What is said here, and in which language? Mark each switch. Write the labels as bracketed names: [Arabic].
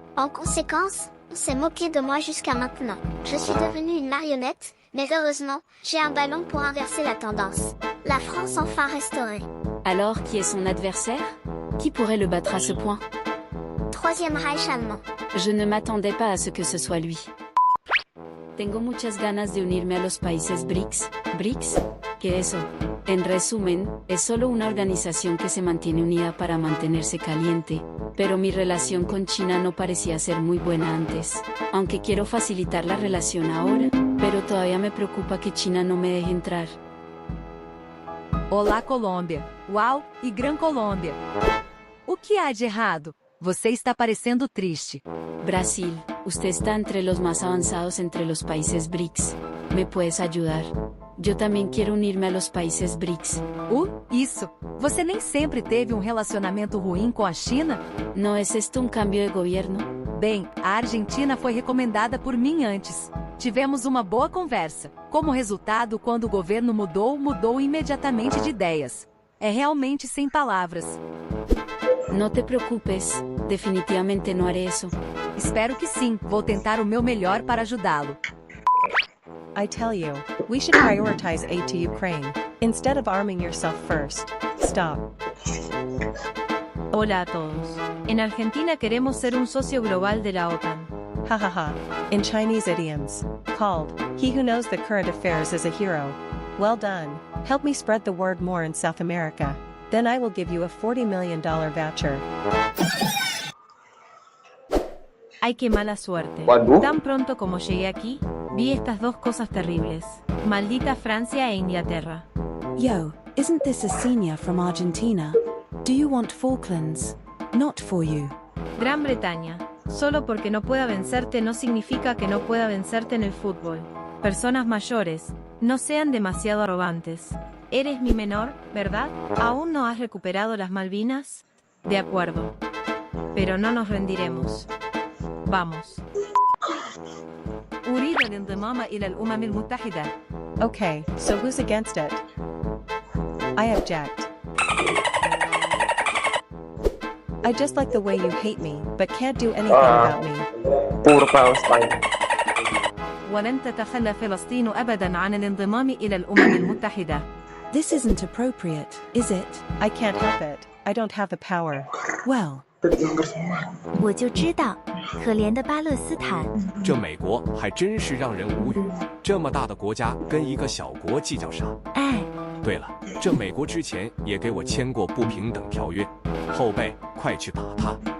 [French] En conséquence, on s'est moqué de moi jusqu'à maintenant. Je suis devenue une marionnette, mais heureusement, j'ai un ballon pour inverser la tendance. La France enfin restaurée. Alors qui est son adversaire? Qui pourrait le battre à ce point? Troisième Reich allemand. Je ne m'attendais pas à ce que ce soit lui. [Spanish] Tengo muchas ganas de unirme a los países BRICS. ¿BRICS? ¿Qué es eso? En resumen, es solo una organización que se mantiene unida para mantenerse caliente, pero mi relación con China no parecía ser muy buena antes. Aunque quiero facilitar la relación ahora, pero todavía me preocupa que China no me deje entrar. [Portuguese] Olá, Colômbia. Uau, e Gran Colômbia. O que há de errado? Você está parecendo triste. [Spanish] Brasil, usted está entre los más avanzados entre los países BRICS. ¿Me puedes ayudar? Yo también quiero unirme a los países BRICS. [Portuguese] Isso. Você nem sempre teve um relacionamento ruim com a China? [Spanish] ¿No es esto un cambio de gobierno? [Portuguese] Bem, a Argentina foi recomendada por mim antes. Tivemos uma boa conversa. Como resultado, quando o governo mudou imediatamente de ideias. É realmente sem palavras. [Spanish] No te preocupes, definitivamente no haré eso. [Portuguese] Espero que sim, vou tentar o meu melhor para ajudá-lo. [English] I tell you, we should prioritize aid to Ukraine, instead of arming yourself first. Stop. [Spanish] Hola a todos. En Argentina queremos ser un socio global de la OTAN. Ha ha ha. [English] In Chinese idioms, called, he who knows the current affairs is a hero. Well done. Help me spread the word more in South America. Then I will give you a $40 million voucher. [Spanish] Ay, qué mala suerte. Waduh. Tan pronto como llegué aquí, vi estas dos cosas terribles. Maldita Francia e Inglaterra. [English] Yo, isn't this a senior from Argentina? Do you want Falklands? Not for you. [Spanish] Gran Bretaña. Solo porque no pueda vencerte no significa que no pueda vencerte en el fútbol. Personas mayores, no sean demasiado arrogantes. Eres mi menor, ¿verdad? ¿Aún no has recuperado las Malvinas? De acuerdo. Pero no nos rendiremos. Vamos. [Arabic] أريد الانضمام إلى الأمم المتحدة. [English] Okay, so who's against it? I object. I just like the way you hate me, but can't do anything about me. Poor Palestine. [Arabic] ولن تتخلى فلسطين أبدا عن الانضمام إلى الأمم المتحدة. [English] This isn't appropriate, is it? I can't help it. I don't have the power. Well, [Chinese] 我就知道，可怜的巴勒斯坦。这美国还真是让人无语，这么大的国家跟一个小国计较啥？哎，对了，这美国之前也给我签过不平等条约，后辈快去打他！